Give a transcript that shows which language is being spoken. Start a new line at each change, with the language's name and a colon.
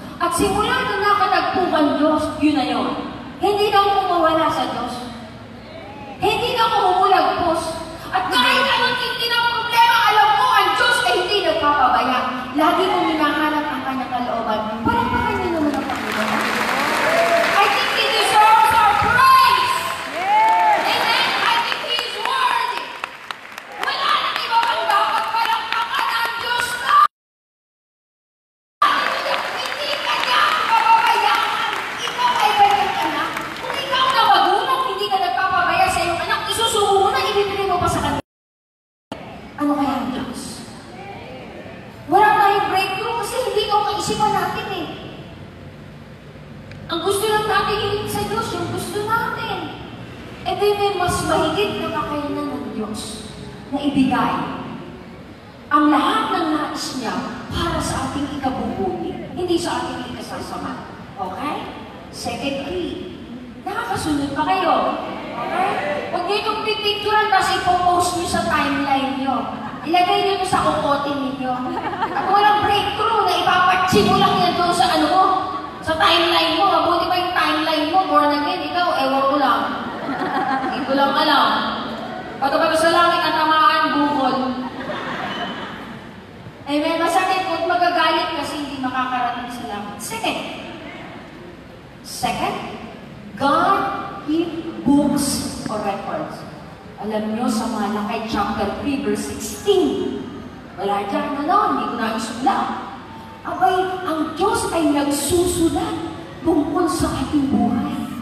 Filipino: At simula na nakatagpo ang Diyos, yun na yun. Hindi na ako mawala sa Diyos. Hindi na ako humulagpos. At kahit anong hindi ng problema, alam ko, ang Diyos ay hindi nagpapabaya. Lagi kong hinahanap ang kanyang kalooban. Parang niyo naman ang Panginoon.
English: I think He deserves our praise. Amen? I think He is worthy.
Filipino: Wala nang iba pang dapat palakpakan ang Diyos na. Hindi ka niya papabayaan. Ikaw ay kanyang anak. Kung ikaw na magulang, hindi ka nagpapabaya sa iyong anak, isusuko mo na, ibibigay mo pa sa kanila. Ano kaya ang Diyos? Wala tayong breakthrough kasi hindi ito ang kaisipan natin eh. Ang gusto lang natin hiling sa Diyos, yung gusto natin. E may mas mahigit na kakayanan ng Diyos na ibigay ang lahat ng nais niya para sa ating ikabubuti, hindi sa ating ikasasama. Okay?
English: Second key.
Filipino: Nakakasunod pa kayo. Okay? Huwag niyo itong pipicturan tapos ipopost niyo sa timeline niyo. Ilagay niyo sa kukotin ninyo. At walang breakthrough na ipapatsi mo lang yan doon sa ano mo, sa timeline mo. Mabuti pa yung timeline mo, born again. Ikaw, ewan ko lang. Hindi ko lang alam. Pato-pato sa langit at tamaan, bukol. Amen? Masakit kung magagalit kasi hindi makakarating sa langit.
English: Second, God keep books or records.
Filipino: Alam nyo sa Malakay chapter 3 verse 16. Wala dyan, hindi ko na isulat. Abay, ang Diyos ay nagsusulat tungkol sa ating buhay.